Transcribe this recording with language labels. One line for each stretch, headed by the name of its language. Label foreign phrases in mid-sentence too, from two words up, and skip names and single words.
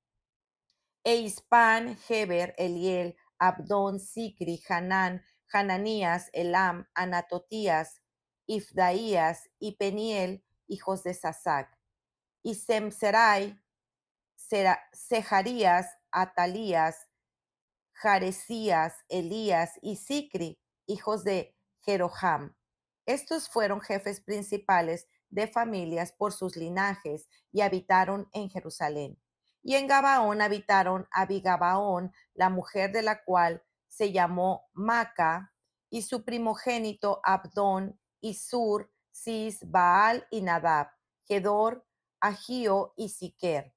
Spanish: Eispan, Heber, Eliel, Abdón, Sicri, Hanán, Hananías, Elam, Anatotías, Ifdaías y Peniel, hijos de Sasac. Y Semserai, Sejarías, Atalías, Jaresías, Elías y Sicri, hijos de Jeroham. Estos fueron jefes principales de familias por sus linajes y habitaron en Jerusalén. Y en Gabaón habitaron Abigabaón, la mujer de la cual se llamó Maca, y su primogénito Abdón, y Sur, Cis, Baal y Nadab, Gedor, Agío y Siquer.